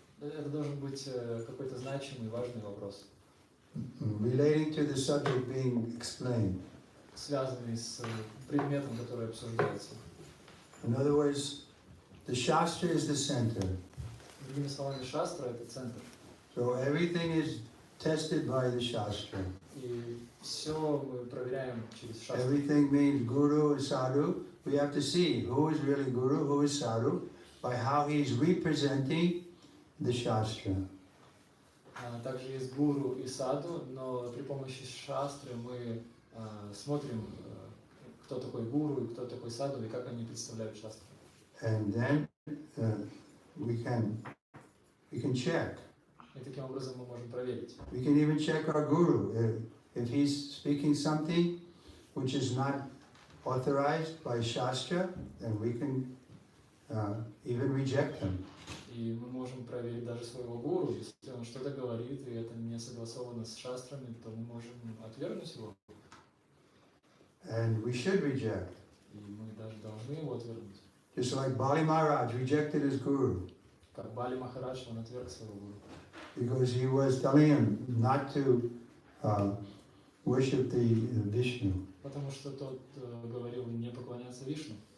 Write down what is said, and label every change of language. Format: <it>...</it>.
<ru>Это должен быть какой-то значимый, важный вопрос.</ru> <en>Relating to the subject being explained.</en> <ru>Связанный с предметом, который обсуждается.</ru> <en>In other words, the Shastra is the center.</en> <ru>Другими словами, шастра – это центр.</ru> <en>So everything is tested by the Shastra.</en> <ru>И все мы проверяем через шастру.</ru> <en>Everything means Guru and Sadhu. We have to see who is really Guru, who is Sadhu, by how he is representing the Shastra.</en> <ru>Также есть гуру и саду, но при помощи шастры мы смотрим, кто такой гуру и кто такой саду, и как они представляют шастру.</ru> <en>And then we can check.</en> <ru>И таким образом мы можем проверить.</ru> <en>We can even check our Guru. If he's speaking something which is not authorized by Shastra, then we can even reject him.</en> <ru>И мы можем проверить даже своего гуру, если он что-то говорит, и это не согласовано с шастрами, то мы можем отвергнуть его.</ru> <en>And we should reject.</en> <ru>И мы даже должны его отвергнуть.</ru> <en>Just like Bali Maharaj rejected his Guru.</en> <ru>Как Бали Махарадж, он отверг своего гуру.</ru> <en>Because he was telling him not to worship the Vishnu.</en> <ru>Потому что тот говорил не поклоняться Вишну.</ru>